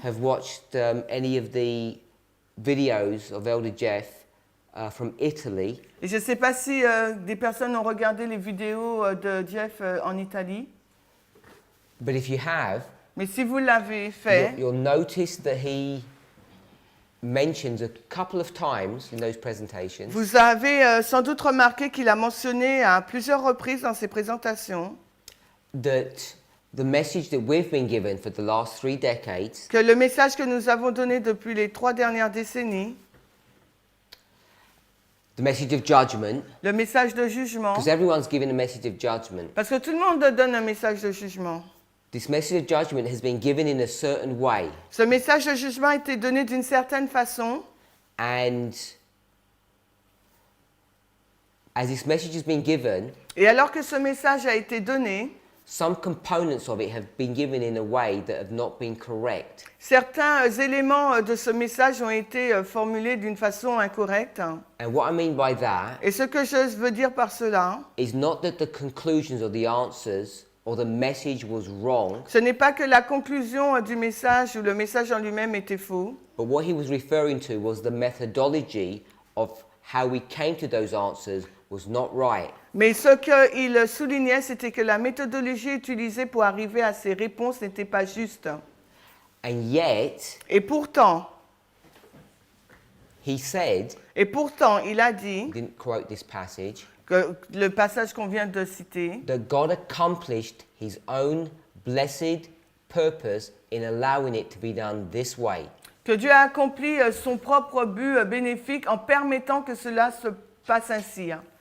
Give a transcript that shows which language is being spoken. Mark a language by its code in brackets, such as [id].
[en] have watched any of the videos of Elder Jeff from Italy. [fr] Et je ne sais pas si des personnes ont regardé les vidéos de Jeff en Italie. [en] But if you have, [fr] Mais si vous l'avez fait, [en] you'll notice that he mentions a couple of times in those presentations [fr] vous avez sans doute remarqué qu'il a mentionné à plusieurs reprises dans ses présentations [en] that the message that we've been given for the last 3 decades [fr] que le message que nous avons donné depuis les 3 dernières décennies [en] the message of judgment, [fr] le message de jugement, [en] because everyone's giving a message of judgment. [fr] parce que tout le monde donne un message de jugement. [en] This message of judgment has been given in a certain way, [fr] Ce message de jugement a été donné d'une certaine façon, [en] and as this message has been given, [fr] et alors que ce message a été donné, [en] some components of it have been given in a way that have not been correct. [fr] certains éléments de ce message ont été formulés d'une façon incorrecte. [en] And what I mean by that [fr] Et ce que je veux dire par cela, [en] is not that the conclusions or the answers or the message was wrong, [fr] ce n'est pas que la conclusion du message ou le message en lui-même était faux, [en] but what he was referring to was the methodology of how we came to those answers was not right. [fr] mais ce qu'il soulignait, c'était que la méthodologie utilisée pour arriver à ces réponses n'était pas juste. [en] And yet, [fr] Et pourtant, [en] he said, [fr] il a dit, [en] he didn't quote this passage, [fr] que le passage qu'on vient de citer, [en] that God accomplished his own blessed purpose in allowing it to be done this way. [fr] que Dieu a accompli son propre but bénéfique en permettant que cela se passe ainsi.